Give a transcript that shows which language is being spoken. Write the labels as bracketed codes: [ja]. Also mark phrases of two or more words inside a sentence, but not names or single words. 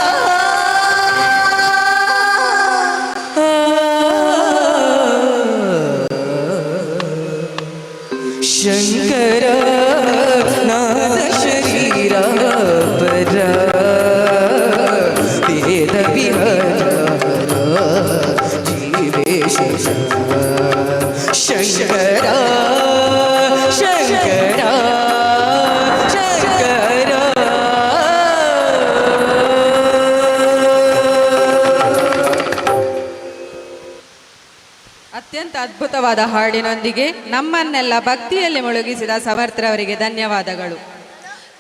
[hi] शंकर नाद शरीर पर वेद विहर शंकर शंकर शंकर [kn] ಅತ್ಯಂತ ಅದ್ಭುತವಾದ ಹಾಡಿನೊಂದಿಗೆ ನಮ್ಮನ್ನೆಲ್ಲ ಭಕ್ತಿಯಲ್ಲಿ ಮುಳುಗಿಸಿದ ಸಮರ್ಥರವರಿಗೆ ಧನ್ಯವಾದಗಳು.